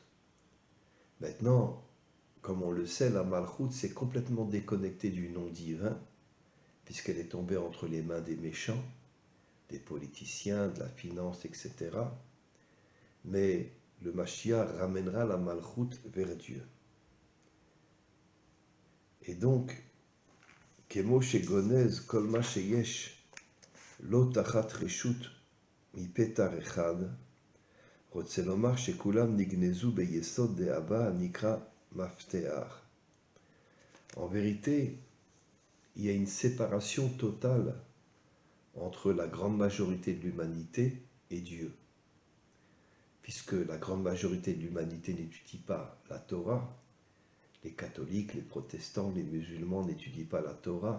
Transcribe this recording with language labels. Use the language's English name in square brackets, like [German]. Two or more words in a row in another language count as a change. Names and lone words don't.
[French] Maintenant, comme on le sait, la Malchut s'est complètement déconnectée du nom divin, puisqu'elle est tombée entre les mains des méchants, des politiciens, de la finance, etc. Mais le Mashiach ramènera la Malchut vers Dieu. Et donc, [Hebrew] כמו שגונז כל מה שיש לו תחת רשות מפתח אחד, רוצה לומר שכולם נגנזו ביסוד דאבא הנקרא מפתח. [French] En vérité, il y a une séparation totale entre la grande majorité de l'humanité et Dieu. Puisque la grande majorité de l'humanité n'étudie pas la Torah, les catholiques, les protestants, les musulmans n'étudient pas la Torah.